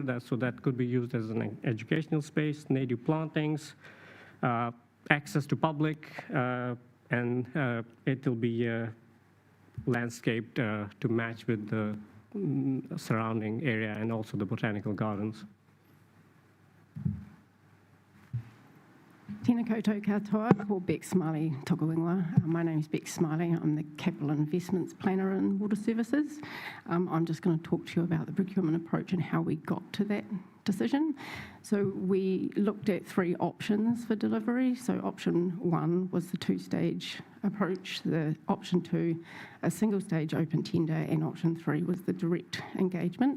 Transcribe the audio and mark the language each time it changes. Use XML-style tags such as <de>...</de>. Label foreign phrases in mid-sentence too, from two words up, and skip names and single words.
<en>So that could be used as an educational space, native plantings, access to public, and it will be landscaped to match with the surrounding area and also the botanical gardens.</en> <mi>Tēnā koutou katoa, ko Beck Smiley tōku ingoa.</mi> <en>My name is Beck Smiley. I'm the Capital Investments Planner in Water Services. I'm just going to talk to you about the procurement approach and how we got to that decision. So we looked at 3 options for delivery. So option 1 was the 2-stage approach, the option 2, a single-stage open tender, and option 3 was the direct engagement.</en>